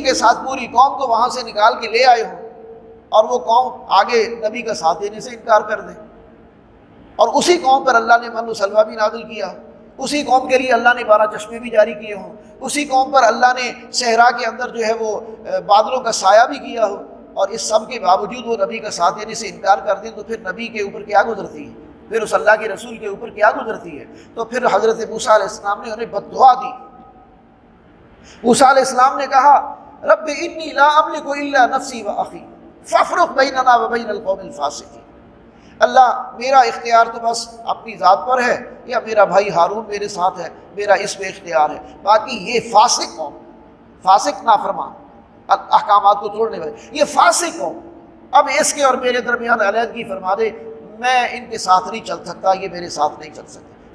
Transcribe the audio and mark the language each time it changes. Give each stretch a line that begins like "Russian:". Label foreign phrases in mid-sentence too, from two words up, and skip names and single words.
Urdu: کے ساتھ پوری قوم کو وہاں سے نکال کے لے آئے ہوں، اور وہ قوم آگے نبی کا ساتھ دینے سے انکار کر دے، اور اسی قوم پر اللہ نے من و سلوہ بھی نازل کیا، اسی قوم کے لیے اللہ نے 12 چشمے بھی جاری کیے ہوں، اسی قوم پر اللہ نے صحرا کے اندر جو ہے وہ بادلوں کا سایہ بھی کیا ہو، اور اس سب کے باوجود وہ نبی کا ساتھ دینے سے انکار کر دیں، تو پھر نبی کے اوپر کیا گزرتی ہے، پھر اس اللہ کے رسول کے اوپر کیا گزرتی ہے۔ تو پھر حضرت موسیٰ
Arabic: علیہ السلام
Urdu: نے انہیں بد دعا دی۔ موسیٰ
Arabic: علیہ السلام
Urdu: نے کہا
Arabic: رب انی لا املک الا نفسی و اخی فافرق بیننا و بین القوم الفاسقین،
Urdu: اللہ میرا اختیار تو بس اپنی ذات پر ہے، یا میرا بھائی ہارون میرے ساتھ ہے، میرا اس میں اختیار ہے، باقی یہ فاسق قوم، فاسق نافرمان، احکامات کو توڑنے والے، یہ فاسق قوم، اب اس کے اور میرے درمیان علیحدگی فرما دے، میں ان کے ساتھ نہیں چل سکتا، یہ میرے ساتھ نہیں چل سکتے۔